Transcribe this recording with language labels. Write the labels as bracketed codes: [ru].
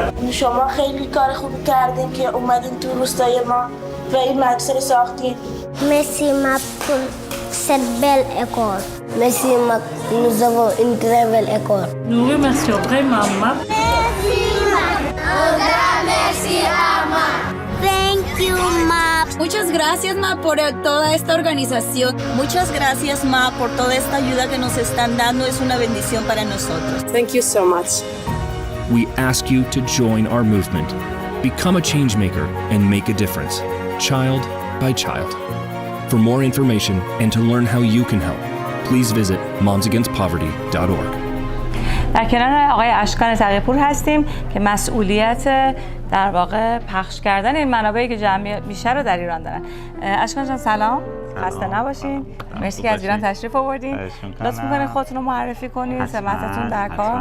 [fa] شما خیلی کار خوب کردین که اومدین تو روستای ما و این مدرسه رو ساختین. [fr] Merci ma pour cette belle école. Merci ma nous avons une très belle école. Nous remercions vraiment ma. Merci ma. Merci ma. [en] Thank you ma. [es] Muchas gracias ma por toda esta organización. Muchas gracias ma por toda esta ayuda que nos están dando. Es una bendición para nosotros. [en] Thank you so much. We ask you to join our movement, become a change maker, and make a difference, child by child. For more information and to learn how you can help, please visit momsagainstpoverty.org. [fa] در کنار آقای اشکان تقی‌پور هستیم که مسئولیت در واقع پخش کردن این منابعی که جمعی بیشتر رو در ایران دارن. اشکان جان سلام. خسته نباشین. مرسی که از ایران تشریف آوردین. لطف می‌کنین خودتون رو معرفی کنید، سمتتون در کار.